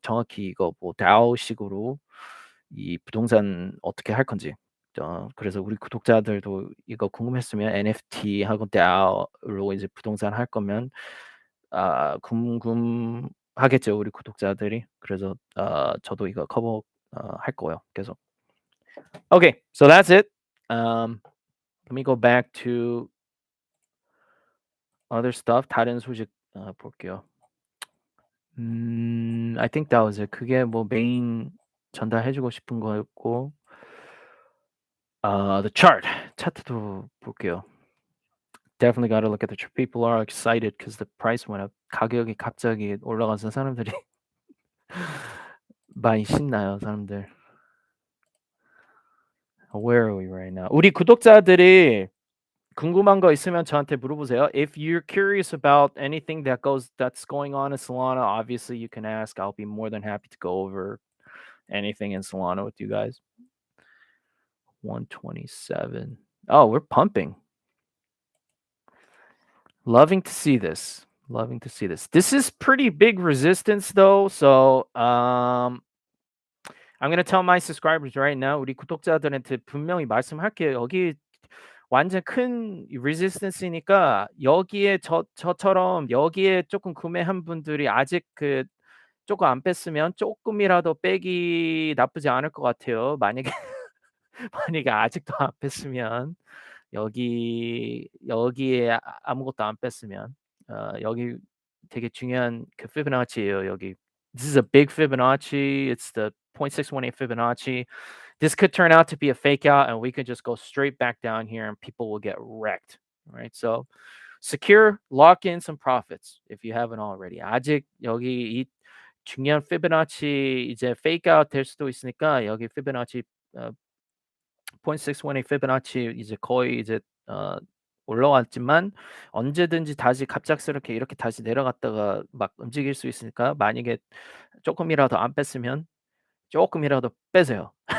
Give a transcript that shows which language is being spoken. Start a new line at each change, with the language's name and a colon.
Korean: 정확히 이거 뭐 DAO식으로 이 부동산 어떻게 할 건지. 그래서 우리 구독자들도 이거 궁금했으면 NFT하고 DAO로 이제 부동산 할 거면 궁금하겠죠, 우리 구독자들이. 그래서 저도 이거 커버 할 거예요, 계속.
English: Okay, so that's it. Let me go back to other stuff.
Korean: 다른 소식 볼게요.
English: I think that was it.
Korean: 그게 뭐 메인 전달해 주고 싶은 거였고
English: the chart
Korean: 차트도 볼게요.
English: Definitely gotta look at the chart. People are excited because the price went up.
Korean: 가격이 갑자기 올라가서 사람들이 많이 신나요, 사람들.
English: Where are we right now?
Korean: 우리 구독자들이 궁금한 거 있으면 저한테 물어보세요.
English: If you're curious about anything that's going on in Solana, obviously you can ask. I'll be more than happy to go over anything in Solana with you guys. 127. Oh, we're pumping. Loving to see this. Loving to see this. This is pretty big resistance though. So I'm gonna tell my subscribers right now.
Korean: 우리 구독자들한테 분명히 말씀할게요. 여기 완전 큰 resistance이니까 여기에 저처럼 여기에 조금 구매한 분들이 아직 그 조금 안 뺐으면 조금이라도 빼기 나쁘지 않을 것 같아요. 만약에 만약에 아직도 안 뺐으면 여기에 아무것도 안 뺐으면 여기 되게 중요한 그 피보나치예요, 여기.
English: This is a big Fibonacci. It's the 0.618 Fibonacci. This could turn out to be a fake out and we could just go straight back down here and people will get wrecked. Right? So secure, lock in some profits if you haven't already.
Korean: 아직 여기 이 중요한 피보나치 이제 fake out 될 수도 있으니까 여기 피보나치 0.618 피보나치 이제 거의 이제 올라왔지만 언제든지 다시 갑작스럽게 이렇게 다시 내려갔다가 막 움직일 수 있으니까 만약에 쪼끔이라도 안 뺐으면 쪼끔이라도 빼세요.